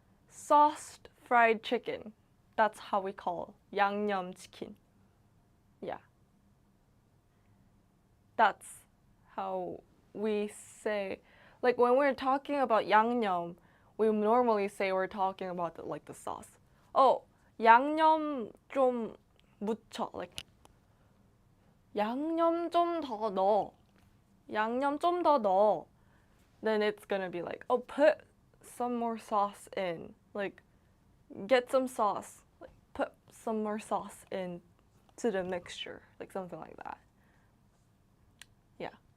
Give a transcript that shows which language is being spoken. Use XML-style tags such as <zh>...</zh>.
<en>Sauced fried chicken. That's how we call 양념치킨. Yeah. That's how we say, like when we're talking about 양념, we normally say we're talking about the sauce.</en> <ko>Oh, 양념 좀 묻혀. Like, 양념 좀 더 넣어.</ko> <en>양념 좀 더 넣어, then it's gonna be like, oh, put some more sauce in. Like, get some sauce. Like, put some more sauce in to the mixture. Like, something like that. Yeah.</en>